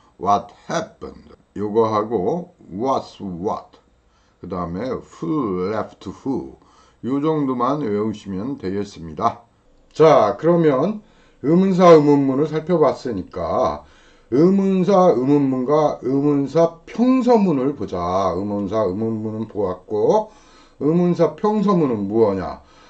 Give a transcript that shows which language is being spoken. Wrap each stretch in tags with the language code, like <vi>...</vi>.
<en>What happened?</en> <ko>요거 하고</ko> <en>what's what?</en> <ko>그 다음에</ko> <en>who left who?</en> <ko>요 정도만 외우시면 되겠습니다. 자, 그러면 의문사 의문문을 살펴봤으니까 의문사 의문문과 의문사 평서문을 보자. 의문사 의문문은 보았고 의문사 평서문은 무엇냐?</ko>